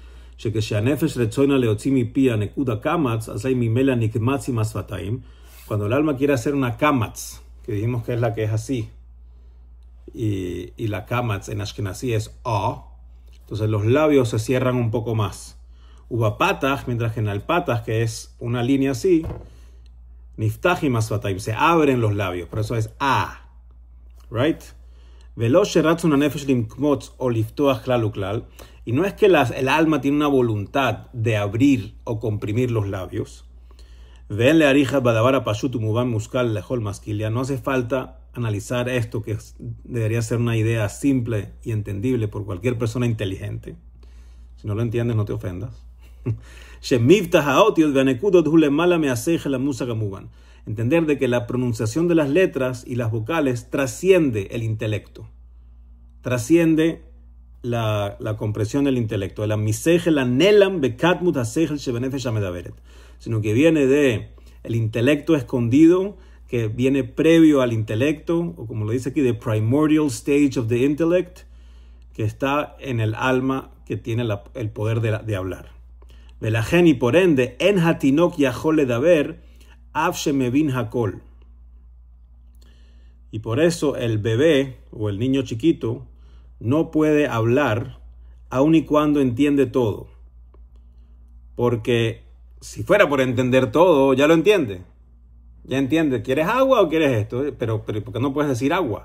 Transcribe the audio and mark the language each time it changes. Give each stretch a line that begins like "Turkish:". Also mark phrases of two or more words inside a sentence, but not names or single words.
Spanish: Cuando el alma quiere hacer una kamatz, que dijimos que es la que es así, y la kamatz en Ashkenazi es a, entonces los labios se cierran un poco más.
Hebrew: ובפתח,
Spanish: mientras que en el patach, que es una línea así, niftach y masvataim, se abren los labios, por eso es a, right?
Hebrew: ולא שרצון הנפש לקמוץ או לפתוח כלל וכלל,
Spanish: y no es que el alma tiene una voluntad de abrir o comprimir los labios.
Hebrew: ואין צריך להאריך בדבר פשוט ומובן מושכל לכל משכיל,
Spanish: no hace falta analizar esto, que debería ser una idea simple y entendible por cualquier persona inteligente. Si no lo entiendes, no te ofendas. Entender de que la pronunciación de las letras y las vocales trasciende el intelecto, trasciende la comprensión del intelecto, sino que viene de el intelecto escondido, que viene previo al intelecto, o como lo dice aquí,
English: the primordial stage of the intellect,
Spanish: que está en el alma que tiene el poder de hablar.
Hebrew: Velajen,
Spanish: y por ende,
Hebrew: אין התינוק יכול לדבר אף שמבין הכל.
Spanish: Y por eso el bebé o el niño chiquito no puede hablar aun y cuando entiende todo. Porque si fuera por entender todo, ya lo entiende. Ya entiende, ¿quieres agua o quieres esto? Pero ¿por qué no puedes decir agua?